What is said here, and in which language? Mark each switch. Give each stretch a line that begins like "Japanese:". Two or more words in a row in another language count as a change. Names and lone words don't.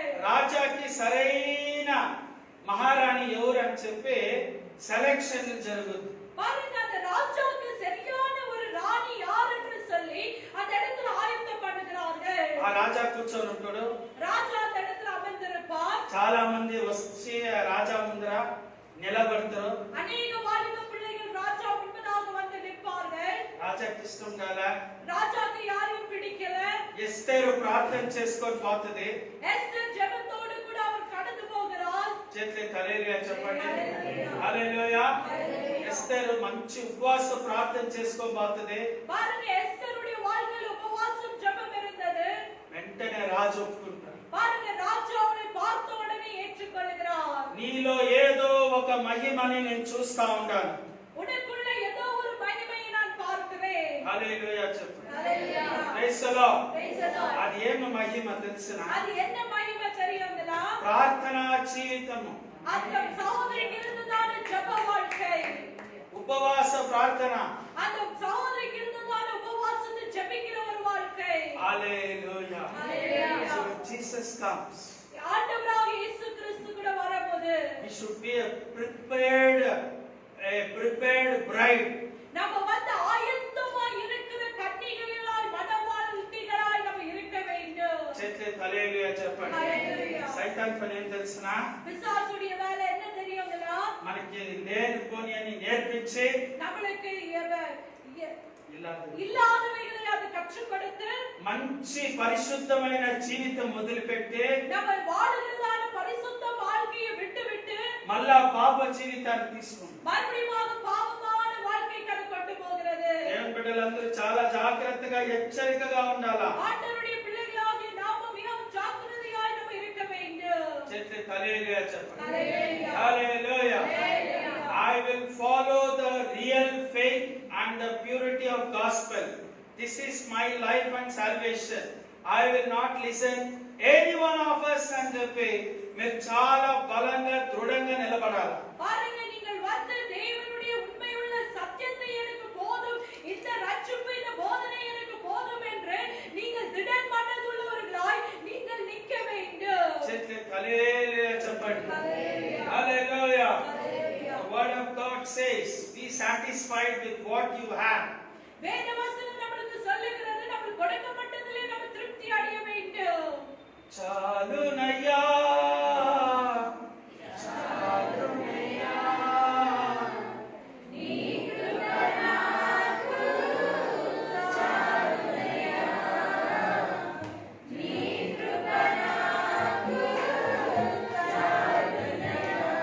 Telugu: రాజాకి సరైన మహారాణి ఎవరు అని చెప్పి సెలక్షన్ జరుగుతుంది.
Tamil: பாருங்க, அந்த ராஜாக்கு சரியான ஒரு ராணி யார் என்று சொல்லி அந்த இடத்துல ஆயத்தம் பண்ணுகிறார்கள்.
Telugu: ఆ రాజా కూర్చొని ఉంటాడు.
Tamil: ராஜா அந்த இடத்துல அமர்ந்திருப்பார்.
Telugu: చాలా మంది వచ్చి రాజా ముందర నిలబడతారు.
Tamil: அநேக வாலிப பிள்ளைகள் ராஜா முன்பதாக வந்து நிற்பார்கள்.
Telugu: రాజాకి ఇష్టం కాల,
Tamil: ராஜாக்கு யாரையும் பிடிக்கல.
Telugu: ఎస్తేరు ప్రార్థన చేసుకొని పోతుంది.
Tamil: எஸ்தர் ஜெபத்தோடு கூட அவர் கடந்து போகிறார்.
Telugu: చేతులెత్తి హల్లెలూయా చెప్పండి. హల్లెలూయా. హల్లెలూయా. హల్లెలూయా. ఎస్తేరు మంచి ఉపవాస ప్రార్థన చేసుకొని పోతుంది.
Tamil: பாருங்க, எஸ்தருடைய வாழ்க்கையில் உபவாசம் ஜெபம் இருந்தது.
Telugu: వెంటనే రాజు ఒప్పుకుంటాడు.
Tamil: பாருங்க, ராஜா அவனை பார்த்த உடனே ஏற்றுக்கொள்கிறார்.
Telugu: నీలో ఏదో ఒక మహిమని నేను చూస్తా ఉంటాను.
Tamil: உனக்குள்ள ஏதோ ஒரு மகிமையை நான் பார்க்கிறேன்.
Telugu: హల్లెలూయా చెప్పండి.
Tamil: ஹல்லேலூயா.
English: Praise the Lord. Praise the Lord.
Telugu: అది ఏమి మహిమ తెలుసునా?
Tamil: அது என்ன மகிமை தெரியுங்களா?
Telugu: ప్రార్థనా జీవితము,
Tamil: அந்த சகோதரிக்கு இருந்ததான ஜெப வாழ்க்கை,
Telugu: ఉపవాస ప్రార్థన.
Tamil: அந்த சகோதரிக்கு இருந்ததான உபவாசத்தை ஜெபிக்கிற ஒரு வாழ்க்கை.
Telugu: హల్లెలూయా. హల్లెలూయా.
English: So when Jesus comes,
Tamil: ஆண்டவராகிய இயேசு கிறிஸ்து கூட வரும்போது
English: we should be a prepared bride.
Tamil: நம்ம வந்து ஆயத்தமா இருக்கிற கன்னிகைகளாய் மணவாட்டிகளாய் நம்ம இருக்க வேண்டும்.
Telugu: చేతులెత్తి హల్లెలూయా చెప్పండి. హల్లెలూయా. సైతాన్ పని ఏం తెలుసునా?
Tamil: பிசாசுடைய வேலை என்ன தெரியுங்களா?
Telugu: మనకి లేనిపోని అని నేర్పించి
Tamil: நம்மளுக்கு
Telugu: ఇలాంటి
Tamil: இல்லாதவைகளை அது கற்றுக் கொடுத்து
Telugu: మంచి పరిశుద్ధమైన జీవితం మొదలుపెట్టి
Tamil: நம்ம வாழுகிறதான பரிசுத்த வாழ்க்கையை விட்டு
Telugu: మళ్ళా పాప జీవితాన్ని తీసుకుంటాం.
Tamil: மறுபடியும் பாவமான வாழ்க்கைக்கு கொண்டு போகிறது.
Telugu: దేవుని బిడ్డలందరూ చాలా జాగ్రత్తగా హెచ్చరికగా ఉండాలా.
Tamil: ஆண்டவருடைய பிள்ளைகளாகிய நாம மிகவும் ஜாக்கிரதையாய் நம்ம இருக்க வேண்டும்.
Telugu: చేతులెత్తి హల్లెలూయా చెప్పండి. హల్లెలూయా. హల్లెలూయా. హల్లెలూయా.
English: I will follow the real faith and the purity of gospel. This is my life and salvation. I will not listen any one of us and the faith.
Telugu: మీరు చాలా బలంగా దృఢంగా నిలబడాలి.
Tamil: பாருங்க, நீங்கள் வந்து தேவனுடைய உண்மையுள்ள சத்தியத்தை எனக்கு போதும், இந்த ரட்சிப்பு இந்த போதனை எனக்கு போதும் என்று நீங்கள் திடன் மனதுள்ளவர்களாய் நீங்கள் நிற்க வேண்டும்.
Telugu: చేతులెత్తి హల్లెలూయా చెప్పండి. హల్లెలూయా.
English: Hallelujah.
Telugu: హల్లెలూయా.
English: The word of God says, be satisfied with what you have.
Tamil: வேதவசனம் நமக்கு சொல்லுகிறது, நமக்கு கொடுக்கப்பட்டதிலே நம்ம திருப்தி அடைய வேண்டும்.
Telugu: చాలునయ్యా చాలునయ్యా నీ కృప నాకు చాలునయ్యా, నీ కృప నాకు చాలునయ్యా.